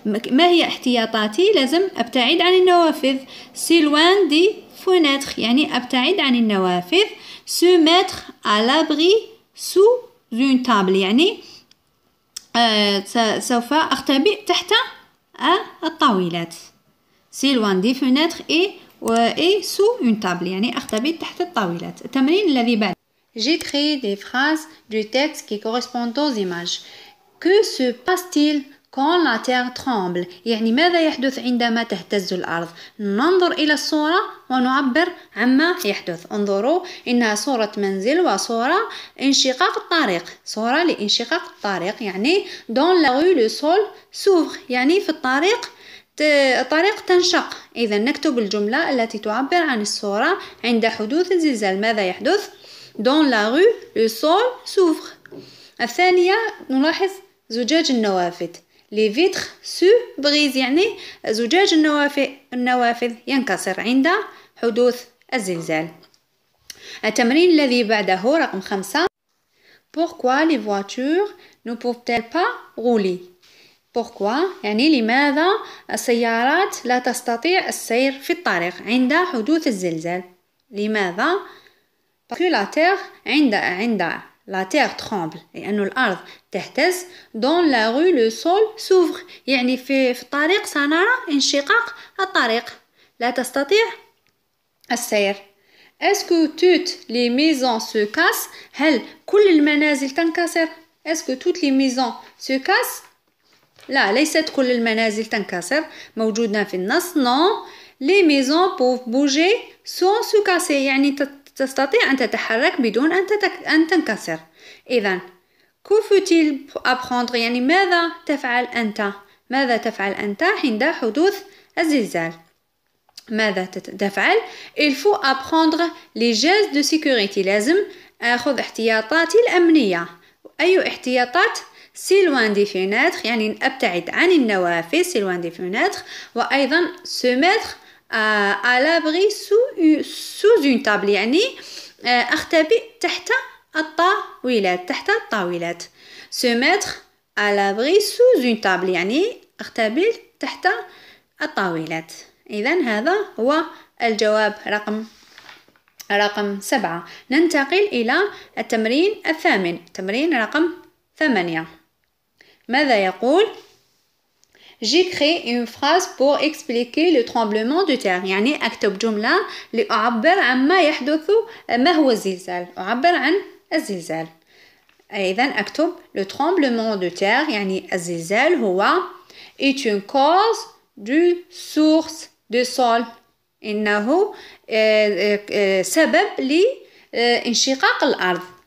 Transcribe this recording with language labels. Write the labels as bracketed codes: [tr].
[ar] ما هي احتياطاتي؟ لازم ابتعد عن النوافذ. [fr] c'est loin des fenêtres [ar] يعني ابتعد عن النوافذ. [fr] se mettre à l'abri sous une table [ar] يعني سوف اختبئ تحت الطاولات. [fr] c'est loin des fenêtres et sous une table [ar] يعني اختبئ تحت الطاولات. التمرين الذي بعد [fr] j'ai créé des phrases du texte qui correspondent aux images. que se passe-t-il quand la terre tremble؟ [ar] يعني ماذا يحدث عندما تهتز الأرض؟ ننظر إلى الصورة ونعبر عما يحدث. انظروا إنها صورة منزل وصورة انشقاق الطريق. صورة لانشقاق الطريق يعني [fr] dans la rue le sol s'ouvre [ar] يعني في الطريق تنشق. إذا نكتب الجملة التي تعبر عن الصورة عند حدوث الزلزال. ماذا يحدث؟ [fr] dans la rue le sol s'ouvre. [ar] الثانية نلاحظ زجاج النوافذ. [fr] les vitres se brisent [ar] يعني زجاج النوافذ ينكسر عند حدوث الزلزال. التمرين الذي بعده رقم 5 [fr] pourquoi les voitures ne peuvent-elles pas rouler؟ [ar] pourquoi يعني لماذا السيارات لا تستطيع السير في الطريق عند حدوث الزلزال؟ لماذا؟ [fr] parce que la terre [ar] عند [fr] la terre tremble [ar] لأن الأرض تهتز. [fr] dans la rue le sol s'ouvre [ar] يعني في الطريق سنرى انشقاق الطريق لا تستطيع السير. [fr] est-ce que toutes les maisons se cassent؟ [ar] هل كل المنازل تنكسر؟ [fr] est-ce que toutes les maisons se cassent؟ [ar] لا ليست كل المنازل تنكسر. موجودة في النص [fr] non les maisons peuvent bouger sans se casser [ar] يعني تستطيع أن تتحرك بدون أن تنكسر. إذن [fr] que faut-il apprendre [ar] يعني ماذا تفعل أنت؟ ماذا تفعل أنت عند حدوث الزلزال؟ ماذا تفعل؟ [fr] il faut apprendre les gestes de sécurité. [ar] لازم أخذ احتياطاتي الأمنية. أي احتياطات؟ [fr] c'est loin des fenêtres [ar] يعني أبتعد عن النوافذ [fr] c'est loin des fenêtres. وأيضا se mettre à l'abri sous une table [ar] يعني أختبئ تحت الطاولات. [fr] se mettre à l'abri sous une table [ar] يعني أختبئ تحت الطاولات. إذن هذا هو الجواب رقم 7. ننتقل إلى التمرين الثامن. تمرين رقم 8. ماذا يقول؟ [fr] j'ai créé une phrase pour expliquer le tremblement de terre [ar] يعني أكتب جملة لأعبر عن ما يحدث. ما هو الزلزال؟ أعبر عن الزلزال. إذن أكتب [fr] le tremblement de terre [ar] يعني الزلزال هو [fr] est une cause du source de sol [ar] إنه سبب لانشقاق الأرض.